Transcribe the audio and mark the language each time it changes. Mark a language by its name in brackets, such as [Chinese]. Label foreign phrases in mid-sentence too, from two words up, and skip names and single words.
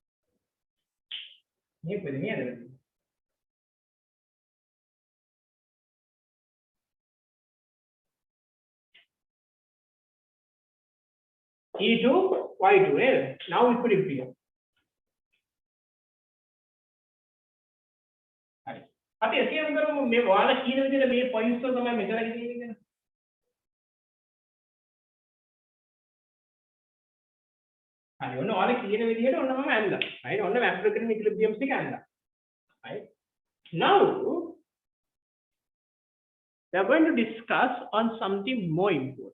[English] E2 Y2 now equilibrium. [Sinhala] right අපි assume කරමු මේ ඔයාලා කියන විදිහට මේ points වල තමයි මෙතන කියන්නේ කියලා. හරි ඔන්න ඔයාලා කියන විදිහට ඔන්න මම ඇඳලා. right ඔන්න [English] macroeconomic equilibrium [Sinhala] ටික ඇඳලා. [English] right now we are going to discuss on something more important.